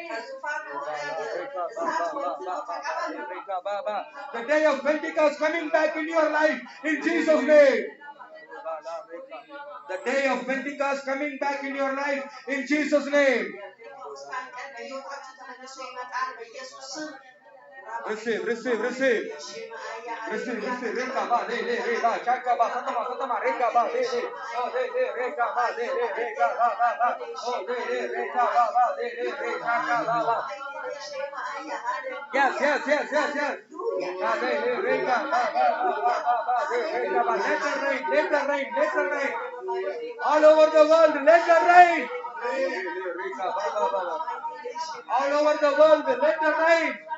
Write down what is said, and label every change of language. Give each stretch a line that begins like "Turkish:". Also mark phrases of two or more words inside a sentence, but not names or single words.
English: The day of Pentecost coming back in your life in Jesus' name. The day of Pentecost coming back in your life in Jesus' name. Receive. Receive. Reka ba de reka chaka ba satama reka ba de. Oh de reka ba de reka ba. Oh de reka ba de reka ba. Yes. Let the rain. All over the world, let the rain. All over the world, let the rain.